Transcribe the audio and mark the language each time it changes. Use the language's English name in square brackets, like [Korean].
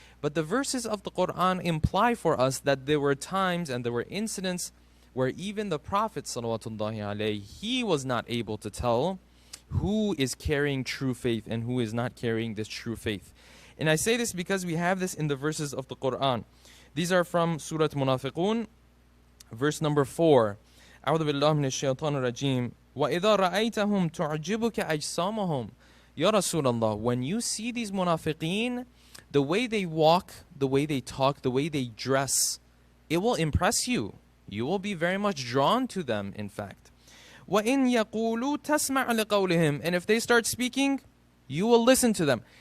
[English] But the verses of the Quran imply for us that there were times and there were incidents where even the Prophet salawatullahi alayhi, he was not able to tell who is carrying true faith and who is not carrying this true faith. And I say this because we have this in the verses of the Quran. These are from Surah Munafiqun, verse number 4. [Arabic] أعوذ بالله من الشيطان الرجيم وإذا رأيتهم تعجبك أجسامهم. [English] Ya Rasulullah, when you see these munafiqeen, the way they walk, the way they talk, the way they dress, it will impress you. You will be very much drawn to them, in fact. [Arabic] وَإِن يَقُولُوا تَسْمَعْ لِقَوْلِهِمْ. [English] And if they start speaking, you will listen to them.